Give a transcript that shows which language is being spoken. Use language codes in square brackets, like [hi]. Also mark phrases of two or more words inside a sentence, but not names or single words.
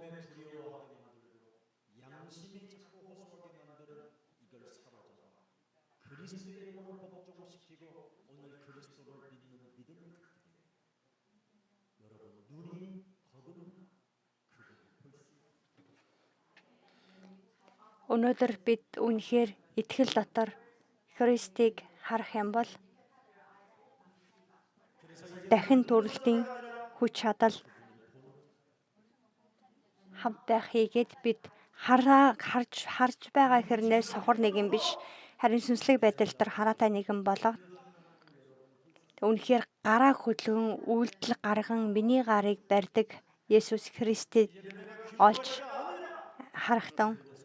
[ko] 양심이 자꾸 호소하게 만드는 이걸 사로잡아 그리스도의 몸을 복종시키고 오늘 그리스도를 믿는 믿음을 갖게 돼요. 여러분 눈이 거듭나 그분을 볼 수 있어요. [mn] өнөөдөр бид үнэхээр итгэл дотор Христийг харах юм бол дахин төрөлтийн хүч чадал хамт байх хийгээд бид харж байгаа хэрнээ сохор нэгэн биш харин сүнслэг байдал дээр хараатай нэгэн болоод үнэхээр гараа хөдлөн үйлдэл гарган миний гарыг барьдаг Есүс Христийг олж харахтун.